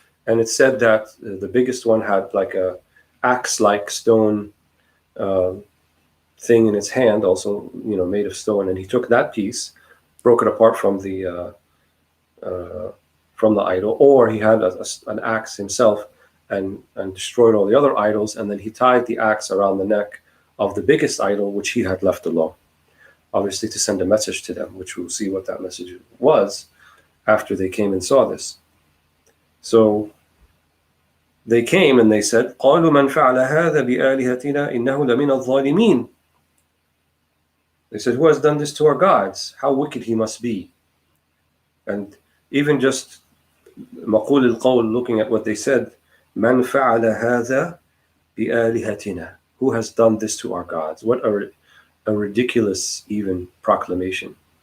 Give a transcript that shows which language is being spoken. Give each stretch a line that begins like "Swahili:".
English: And it said that the biggest one had like a axe-like stone thing in its hand, also made of stone, and he took that piece, broke it apart from the idol, or he had an axe himself and destroyed all the other idols, and then he tied the axe around the neck of the biggest idol, which he had left alone, obviously to send a message to them, which we'll see what that message was after they came and saw this. So they came and they said,
Arabic: قَالُوا مَنْ فَعَلَ هَذَا بِآلِهَتِنَا إِنَّهُ لَمِنَ الظَّالِمِينَ.
English: They said, who has done this to our gods? How wicked he must be. And even just
Arabic: مقول القول,
English: looking at what they said,
Arabic: مَنْ فَعَلَ هَذَا بِآلِهَتِنَا.
English: Who has done this to our gods? What a ridiculous even proclamation.